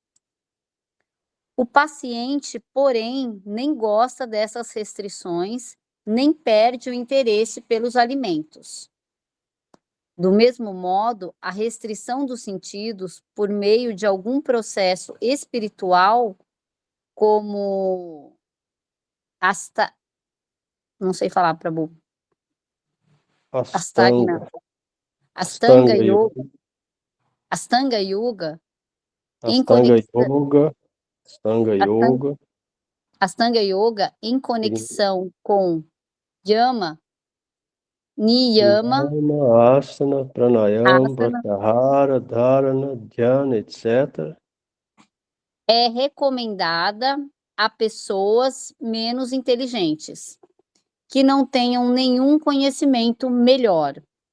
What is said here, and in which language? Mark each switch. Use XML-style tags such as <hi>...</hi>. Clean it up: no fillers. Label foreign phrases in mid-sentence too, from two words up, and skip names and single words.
<pt>O paciente, porém, nem gosta dessas restrições, nem perde o interesse pelos alimentos. Do mesmo modo, a restrição dos sentidos por meio de algum processo espiritual, como não sei falar, Prabhu. Astanga Astanga Yoga, Yoga. Astanga Yoga. Astanga Yoga, Astanga Yoga em conexão com Yama, Niyama, Asana, Pranayama, Asana, Pratyahara, Dharana, Dhyana, etc. é recomendada a pessoas menos inteligentes, que não tenham nenhum conhecimento melhor.</pt>